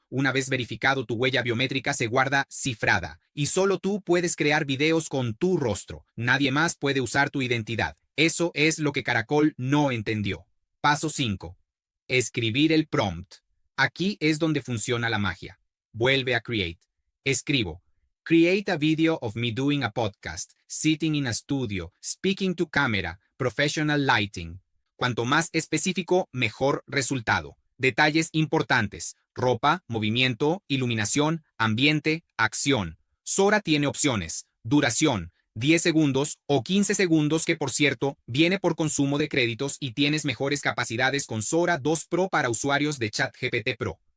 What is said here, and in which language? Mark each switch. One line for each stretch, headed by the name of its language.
Spanish: Una vez verificado, tu huella biométrica se guarda cifrada. Y solo tú puedes crear videos con tu rostro. Nadie más puede usar tu identidad. Eso es lo que Caracol no entendió. Paso 5. Escribir el prompt. Aquí es donde funciona la magia. Vuelve a Create. Escribo.
English: Create a video of me doing a podcast, sitting in a studio, speaking to camera, professional lighting.
Spanish: Cuanto más específico, mejor resultado. Detalles importantes. Ropa, movimiento, iluminación, ambiente, acción. Sora tiene opciones. Duración. 10 segundos o 15 segundos que, por cierto, viene por consumo de créditos y tienes mejores capacidades con Sora 2 Pro para usuarios de ChatGPT Pro.